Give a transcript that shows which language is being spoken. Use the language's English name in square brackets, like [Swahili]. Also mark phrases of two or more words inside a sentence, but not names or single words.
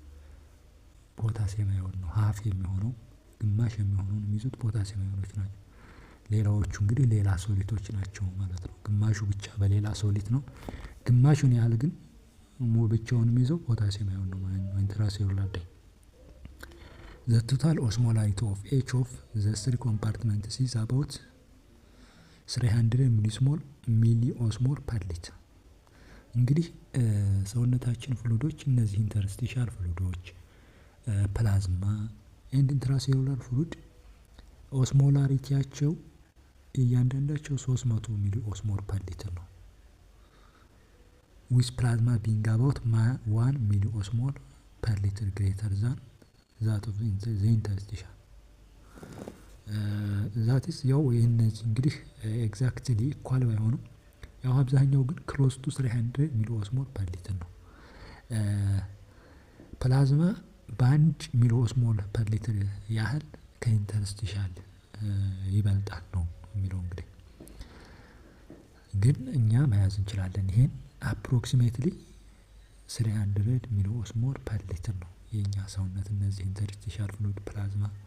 [English] potassium ion [Amharic] ነው። ሃፍ የሚሆነው ግማሽ የሚሆነውን የሚይዙት [English] potassium ions [Amharic] ናቸው። ሌላዎቹ እንግዲህ ሌላ ሶሊቶች ናቸው ማለት ነው። ግማሹ ብቻ በሌላ ሶሊት ነው፣ ግማሹን ያህል ግን ብቻውን የሚይዘው [English] potassium ion [Amharic] ነው ማለት ነው። ኢንትራሴሉላር ላይ [English] the total osmolarity of each of the 3 compartments is about 300 milliosmole per liter። [Amharic] እንግዲህ ሰውነታችን ፍሉዶች እነዚህ [English] interstitial fluids፣ plasma and intracellular fluid osmolarity [Amharic] እያንዳንዳቸው 300 [English] milliosmole per liter [Amharic] ነው። [English] with plasma being about 1 milliosmole per liter greater than that of the interstitial that is [Amharic] ያው እነዚህ እንግዲህ [English] exactly equal [Amharic] ባይሆኑም ያው አብዛኛው ግን [English] close to 300 milliosmole per liter ነው። [Amharic] ፕላዝማ በ1 [English] milliosmole per liter [Amharic] ያህል ከኢንተርስቲሻል ይበልጣል ነው የሚለው። እንግዲህ ግን እኛ መያዝ እንችላለን ይሄን አፕሮክሲሜትሊ 300 [English] milliosmole per liter [Amharic] ነው የኛ ሰውነት እነዚህ [English] interstitial fluid፣ [Amharic] ፕላዝማ